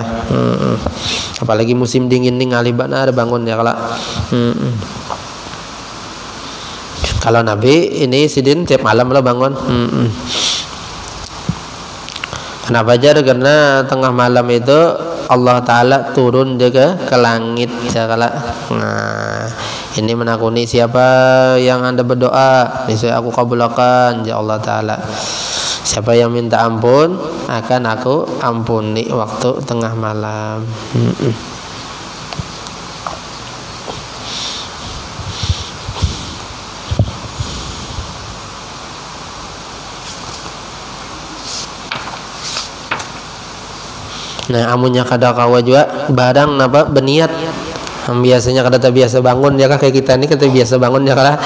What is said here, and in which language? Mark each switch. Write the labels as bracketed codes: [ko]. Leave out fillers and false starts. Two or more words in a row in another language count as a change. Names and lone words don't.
[bjn] Apalagi musim dingin nih ngali banar bangun ya kalau. Kalau Nabi ini sidin tiap malam lo bangun. Kenapa jar? [id] Karena tengah malam itu Allah Ta'ala turun juga ke langit ya kala. Nah ini menakuni siapa yang anda berdoa, niscaya aku kabulkan ya Allah Ta'ala. Siapa yang minta ampun akan aku ampuni waktu tengah malam. [bjn] Nah amunnya kada kawa juga barang napa berniat, biasanya kada biasa bangun ya kah, kayak kita ini kada biasa bangun ya kah.